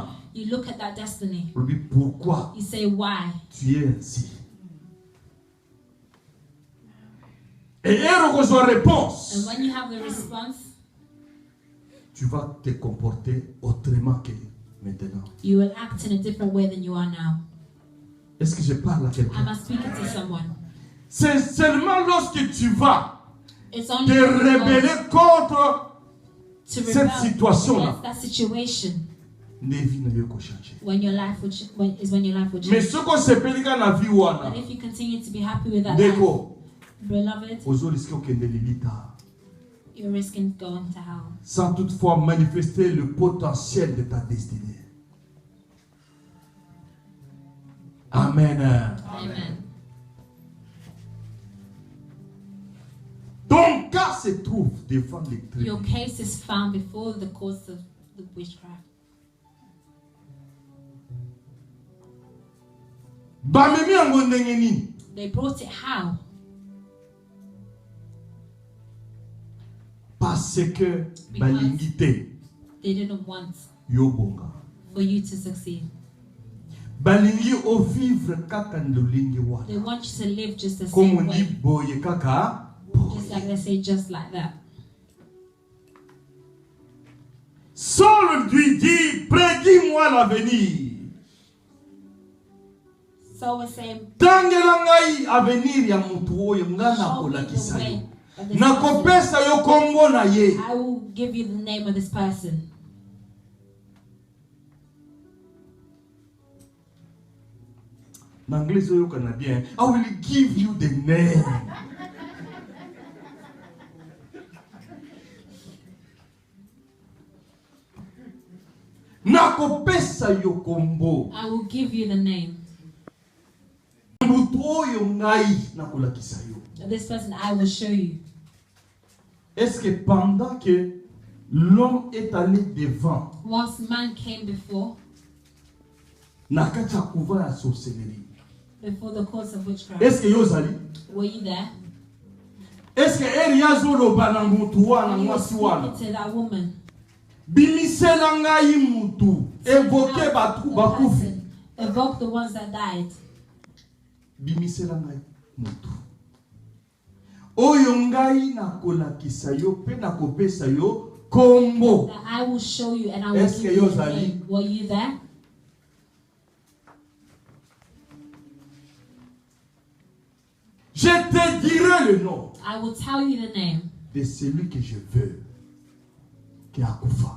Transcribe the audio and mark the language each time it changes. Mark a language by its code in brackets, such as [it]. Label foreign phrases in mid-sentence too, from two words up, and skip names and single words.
[en] You look at that destiny. [fr] Pourquoi [en] You say, why? [fr] tu es ainsi? Et elle reçoit [en] And [fr] réponse. [en] when you have the response, [fr] Tu vas te comporter autrement que maintenant. [en] you will act in a different way than you are now. [fr] Est-ce que je parle à [en] Am [fr] quelqu'un? [en] I speaking to someone? [fr] C'est seulement lorsque tu vas [en] It's [fr] te [en] only when you go [fr] rebeller contre [en] to [fr] cette [en] rebel [fr] situation-là. [en] against that situation [ln] Nevi na yo ko changer. [en] when your life will when your life will [fr] Mais [en] change. [fr] ce qu'on s'appelle [ln] na vie wana, [en] But if you continue to be happy with that life, [ln] ndeko, [en] beloved, [ln] ozo risque okende lilita, [en] you're risking going to hell [fr] sans toutefois manifester le potentiel de ta destinée. [en] Amen. Amen. [fr] Ton cas se trouve devant les [en] Your [fr] tribunaux. [en] case is found before the courts of the witchcraft. [ln] Bamemi yango ndenge nini? [en] They brought it how? [fr] Parce que [ln] balingi te [en] They didn't want [ln] yo bonga. [en] for you to succeed. [ln] Balingi o vivre kaka ndolingi [en] They [ln] wana. [en] want you to live just the [fr] Comme [en] same [fr] on dit [en] way. [ln] boye kaka. [en] Just like they say, just like that. [fr] Saul lui dit, prédis-moi l'avenir. [en] So we're saying, [ln] Tangela ngai avenir ya mutu oyo nga [en] show me the [ln] nakolakisa [en] way [ln] yo. [en] of this person. [ln] Nakopesa yo kombo na ye. [en] I will give you the name of this person. [fr] En anglais [ln] oyo kana bien. [en] I will give you the name. [ln] Nakopesa yo kombo. [en] I will give you the name [ln] Mutu oyo ngai nakolakisa yo. [en] of this person. I will show you. [fr] Est-ce que pendant que l'homme est allé devant [en] Once man came before [ln] nakati ya couvent ya sorcellerie, [en] the courts of witchcraft, [fr] est-ce que [ln] yo ozali? [en] were you there? [fr] Est-ce que [ln] eri azoloba na mutu wana [en] When you were [ln] mwasi wana? [en] speaking to that woman, [ln] Bimisela ngai mutu, [en] evoke Now, [ln] batu [en] the [ln] bakufi. [en] person, evoke the ones that died. [ln] Bimisela ngai mutu. Oyo ngai nakolakisa yo pe nakopesa yo kombo. [en] That I will show you and I will [fr] Est-ce [en] give [fr] que [en] you [ln] yo [en] the [ln] zali? [en] name. Were you there? [fr] Je te dirai le nom [en] I will tell you the name [fr] de celui que je veux qui a kufa.